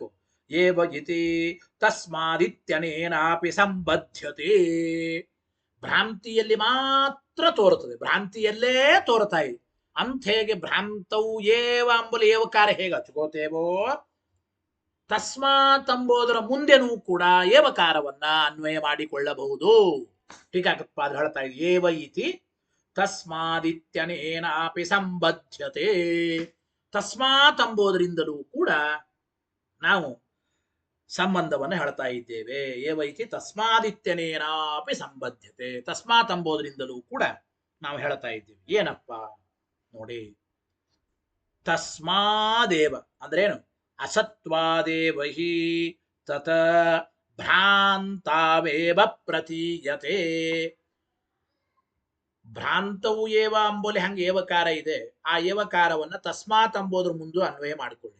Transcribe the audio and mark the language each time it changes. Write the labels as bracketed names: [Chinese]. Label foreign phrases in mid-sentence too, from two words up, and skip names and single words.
[Sanskrit] ಏವ ಇತಿ ತಸ್ಮಾದಿತ್ಯನೇನಾಪಿ ಸಂಬದ್ಧತೆ, [Kannada] ಭ್ರಾಂತಿಯಲ್ಲಿ ಮಾತ್ರ ತೋರುತ್ತದೆ, ಭ್ರಾಂತಿಯಲ್ಲೇ ತೋರ್ತಾ ಇದೆ ಅಂತ ಹೇಗೆ ಭ್ರಾಂತವು ಏವ ಅಂಬಲು ಏವಕಾರ ಹೇಗೆ ಹಚ್ಕೋತೇವೋ, ತಸ್ಮಾತ್ ಅಂಬೋದರ ಮುಂದೆನೂ ಕೂಡ ಏವಕಾರವನ್ನ ಅನ್ವಯ ಮಾಡಿಕೊಳ್ಳಬಹುದು. ಟೀಕಾಕೃತ್ಪಾದ ಹೇಳ್ತಾ ಇದೆ [Sanskrit] ಏವ ಇತಿ ತಸ್ಮಾದಿತ್ಯನೇನಾಪಿ ಸಂಬದ್ಧತೆ, [Kannada] ತಸ್ಮಾತ್ ಅಂಬೋದರಿಂದಲೂ ಕೂಡ ನಾವು ಸಂಬಂಧವನ್ನು ಹೇಳ್ತಾ ಇದ್ದೇವೆ. [Sanskrit] ಏವ ಇತಿ ತಸ್ಮಾದಿತ್ಯನೇನಾಪಿ ಸಂಬದ್ಧತೆ, [Kannada] ತಸ್ಮಾತ್ ಅಂಬೋದರಿಂದಲೂ ಕೂಡ ನಾವು ಹೇಳ್ತಾ ಇದ್ದೇವೆ. ಏನಪ್ಪ ನೋಡಿ, ತಸ್ಮಾದೇವ ಅಂದ್ರೇನು? [Sanskrit] ಅಸತ್ವಾದೇವ ಹಿ ತತ ಭ್ರಾಂತಾವೇವ ಪ್ರತೀಯತೆ. [Kannada] ಭ್ರಾಂತವು ಏವ ಅಂಬೋಲಿ ಹಂಗೆ ಏವಕಾರ ಇದೆ, ಆ ಏವಕಾರವನ್ನ ತಸ್ಮಾತ್ ಅಂಬೋದ್ರ ಮುಂದೆ ಅನ್ವಯ ಮಾಡಿಕೊಳ್ಳಿ.